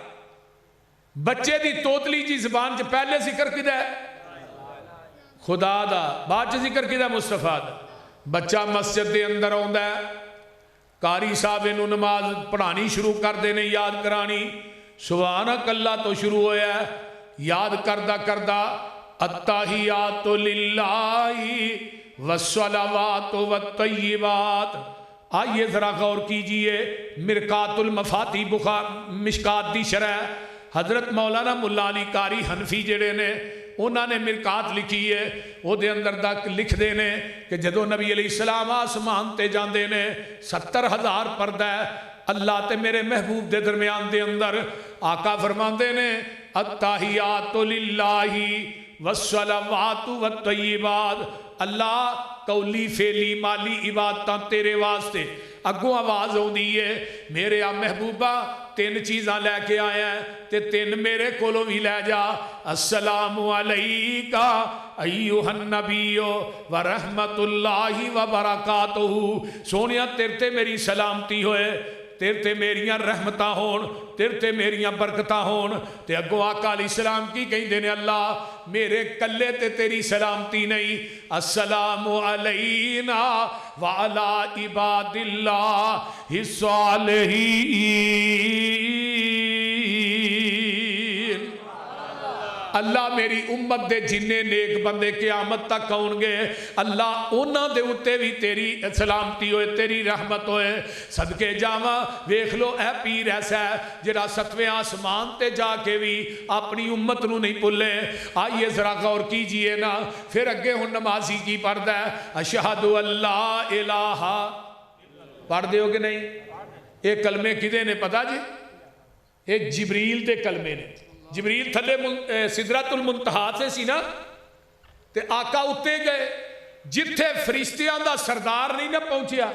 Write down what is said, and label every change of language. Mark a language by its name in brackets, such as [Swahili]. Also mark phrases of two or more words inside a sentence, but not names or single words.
[Punjabi] ਬੱਚੇ ਕੀ ਤੋਤਲੀ ਜੀ ਜ਼ਬਾਨ ਚ ਪਹਿਲੇ ਜ਼ਿਕਰ ਕੀਤਾ ਹੈ ਖ਼ੁਦਾ ਦਾ, ਬਾਅਦ ਚ ਜ਼ਿਕਰ ਕੀਤਾ ਮੁਸਤਫ਼ਾ ਦਾ। ਬੱਚਾ ਮਸਜਿਦ ਕੇ ਅੰਦਰ ਆਉਂਦਾ ਹੈ, ਕਾਰੀ ਸਾਹਬ ਇਨੂੰ ਨਮਾਜ਼ ਪੜ੍ਹਾਨੀ ਸ਼ੁਰੂ ਕਰਤੇ ਹੈਂ, ਯਾਦ ਕਰਾਨੀ, [Arabic] سبحان الله [Punjabi] ਤੋ ਸ਼ੁਰੂ ਹੋਇਆ ਹੈ, ਯਾਦ ਕਰਦਾ ਕਰਦਾ [Arabic] التحيات لله والصلوات والطيبات. [Urdu] آئیے ذرا غور کیجیے, [Punjabi] ਮਿਰਕਾਤੁਲ ਮਫ਼ਾਤੀ ਬੁਖ਼ਾਰ ਮਿਸ਼ਕਾਤ ਦੀ ਸ਼ਰਹ ਹਜ਼ਰਤ ਮੌਲਾਨਾ ਮੁੱਲਾ ਅਲੀ ਕਾਰੀ ਹਨਫ਼ੀ ਜਿਹੜੇ ਨੇ ਉਨ੍ਹੋਂ ਨੇ ਮਿਰਕਾਤ ਲਿਖੀ ਹੈ, ਵੋ ਅੰਦਰ ਤਕ ਲਿਖਤੇ ਹੈਂ ਕਿ ਜਦੋਂ ਨਬੀ ਅਲੈਹਿੱਸਲਾਮ ਆਸਮਾਨ ਤੇ ਜਾਤੇ ਨੇ 70,000 ਪਰਦਾ ਹੈ ਅੱਲਾਹ ਤੇ ਮੇਰੇ ਮਹਿਬੂਬ ਕੇ ਦਰਮਿਆਨ ਕੇ ਅੰਦਰ। ਆਕਾ ਫ਼ਰਮਾਤੇ ਨੇ [Arabic] التحيات لله والصلوات والطيبات. [Punjabi] ਅੱਲਾਹ ਕੌਲੀ ਫ਼ੇਲੀ ਮਾਲੀ ਇਬਾਦਤਾਂ ਤੇਰੇ ਵਾਸਤੇ। ਅਗੋਂ ਆਵਾਜ਼ ਆਉਂਦੀ ਹੈ ਮੇਰੇ ਆ ਮਹਿਬੂਬਾ ਤਿੰਨ ਚੀਜ਼ਾਂ ਲੈਕੇ ਆਇਆ ਤੇ ਤਿੰਨ ਮੇਰੇ ਕੋਲੋਂ ਭੀ ਲੈ ਜਾ। [Arabic] السلام عليك أيها النبي ورحمة الله وبركاته. [Punjabi] ਸੋਹਣਿਆ ਤੇਰੇ ਤੇ ਮੇਰੀ ਸਲਾਮਤੀ ਹੋਏ, ਤੇਰੇ ਤੇ ਮੇਰੀਆਂ ਰਹਿਮਤਾਂ ਹੋਣ, ਤੇਰੇ ਤੇ ਮੇਰੀਆਂ ਬਰਕਤਾਂ ਹੋਣ। ਤੇ ਅਗੋਂ ਆਕਾ ਅਲੈਹਿੱਸਲਾਮ ਕੀ ਕਹਿੰਦੇ ਨੇ ਅੱਲਾਹ ਮੇਰੇ ਕੱਲੇ ਤੇ ਤੇਰੀ ਸਲਾਮਤੀ ਨਹੀਂ, [Arabic] السلام علينا وعلى عباد الله الصالحين. [Punjabi] ਅੱਲਾਹ ਮੇਰੀ ਉੱਮਤ ਦੇ ਜਿੰਨੇ ਨੇਕ ਬੰਦੇ ਕ਼ਯਾਮਤ ਤਕ ਆਉਣਗੇ ਅੱਲਾਹ ਉਨ੍ਹਾਂ ਦੇ ਉੱਤੇ ਭੀ ਤੇਰੀ ਸਲਾਮਤੀ ਹੋਏ, ਤੇਰੀ ਰਹਿਮਤ ਹੋਏ। ਸਦਕੇ ਜਾਵਾਂ ਵੇਖ ਲੋ ਏ ਪੀਰ ਐਸਾ ਹੈ ਜਿਹੜਾ ਸਤਵੇਂ ਆਸਮਾਨ ਤੇ ਜਾਕੇ ਭੀ ਅਪਣੀ ਉੱਮਤ ਨੂੰ ਨਹੀਂ ਭੁੱਲੇ। [Urdu] آئیے ذرا غور کیجیے نا, [Punjabi] ਫਿਰ ਅੱਗੇ ਹੁਣ ਨਮਾਜ਼ੀ ਕੀ ਪੜ੍ਹਦਾ ਹੈ [Arabic] أشهد أن لا إله. [Punjabi] ਪੜ੍ਹਦੇ ਹੋ ਕਿ ਨਹੀਂ? ਯੇ ਕਲਮੇ ਕਿਦੇ ਨੇ ਪਤਾ ਜੀ? ਯੇ ਜਿਬਰੀਲ ਦੇ ਕਲਮੇ ਨੇ। ਜਿਬਰੀਲ ਥੱਲੇ ਸਿਦਰਤੁਲ ਮੁੰਤਹਾ ਸੇ ਸੀ ਨਾ, ਤੇ ਆਕਾ ਉੱਤੇ ਗਏ ਜਿੱਥੇ ਫ਼ਰਿਸ਼ਤਿਆਂ ਦਾ ਸਰਦਾਰ ਨਹੀਂ ਨਾ ਪਹੁੰਚਿਆ।